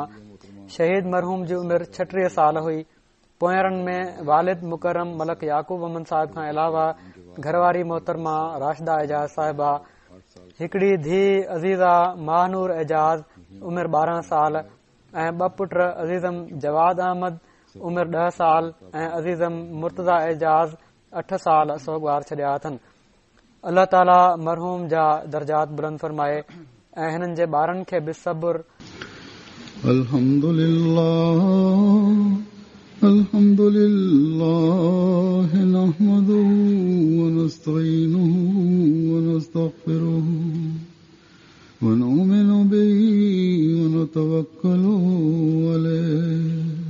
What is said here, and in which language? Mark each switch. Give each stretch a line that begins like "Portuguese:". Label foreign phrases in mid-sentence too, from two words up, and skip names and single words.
Sindhi: शहीद मरहूम जी उमिरि 36 साल हुई. पोयरनि में वालिद मुकरम मलक याकूब अमन साहिब खां अलावा घरवारी मोहतरमा राशिदा एजाज साहिबा, हिकड़ी धीउ अज़ीज़ा महानूर एजाज उमिरि 12 साल ऐं 2 पुट अज़ीज़म जवाद अहमद उमिरि 10 साल ऐं अज़ीज़म मुर्तज़ा एजाज 8 साल सोगवार छॾिया अथनि. अल्लाह ताला मरहूम जा दर्जात बुलंद फरमाए ऐं हिननि जे ॿारनि खे बि सब्र.
Arabic: الحمد لله نحمده ونستعينه ونستغفره ونؤمن به ونتوكل عليه